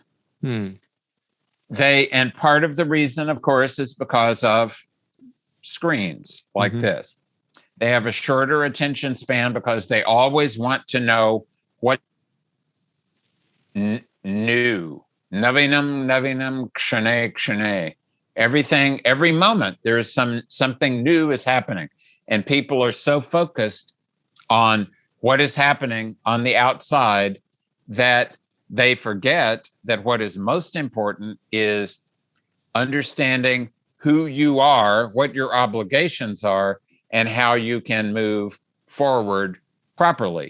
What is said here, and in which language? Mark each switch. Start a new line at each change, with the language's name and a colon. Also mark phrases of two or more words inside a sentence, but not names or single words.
English: And part of the reason, of course, is because of screens like this. They have a shorter attention span because they always want to know what new.
Sanskrit: नवीनं क्षणे क्षणे.
English: Everything, every moment, there's something new is happening. And people are so focused on what is happening on the outside that they forget that what is most important is understanding who you are, what your obligations are, and how you can move forward properly.